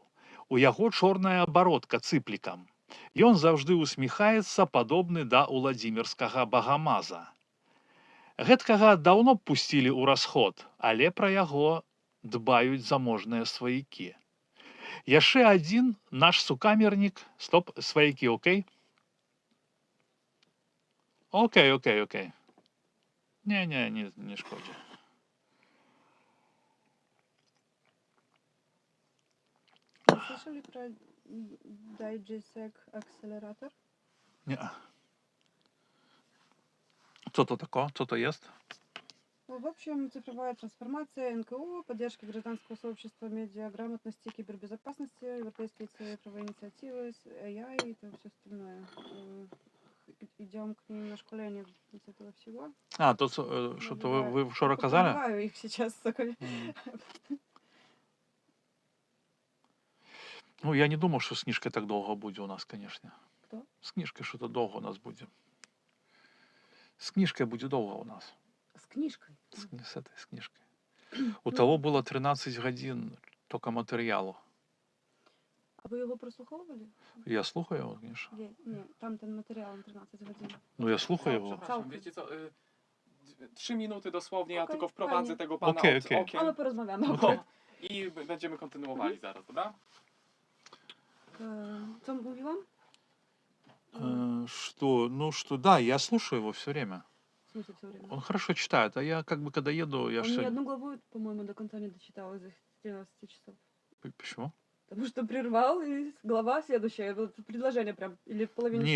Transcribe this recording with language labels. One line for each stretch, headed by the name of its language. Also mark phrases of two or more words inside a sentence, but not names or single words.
Belarusian: У яго чорная абаротка цыплікам. Ён заўжды усміхаецца, падобны да уладзімірскага багамаза. Гэткага даўно б пусцілі ў расход, але пра яго дбаюць заможныя сваякі. Яшчэ адзін наш сукамернік, стоп, сваякі, окей? Окей, окей, окей. Не шкодzi.
Russian: Слышали про DigiSec акселератор?
Polish: Nie. Co to tako? Co to jest?
Russian: Ну, в общем, цифровая трансформация НКО, поддержка гражданского сообщества, медиаграмотности, кибербезопасности, европейские цифровые инициативы, AI и там все остальное. Идем к ним на школение из этого всего.
Polish: A, to co, że to wy wczoraj kazali?
Russian: Покрываю их сейчас только.
Ukrainian: Ну, я не думав, що з книжкою так довго буде у нас, звісно. Хто? З книжкою що-то довго у нас буде. З книжкою буде довго у нас.
Russian: С книжкой?
Ukrainian: З книжкою. У того було 13 годин тільки матеріалу. А ви його прослуховували? Я слухаю його, звісно. Ні, там ten матеріал на 13 годин. Ну, я слухаю його.
Polish: Przepraszam, wiecie co? 3 minuty dosłownie, ja Okej, tylko wprowadzę fajnie. tego pana Okej, od okej. okien.
Ukrainian: А ми порозмовляємо.
Polish: Okej. I będziemy kontynuowali zaraz, dobra? Co mówiłam?
Russian: Что, да, я слушаю его все время. В смысле все время? Он хорошо читает, а я как бы когда еду, я Он же... ни одну главу, по-моему, до конца не дочитал из этих 13 часов. Почему? Потому что прервал, и глава следующая. Вот предложение прям, или в половине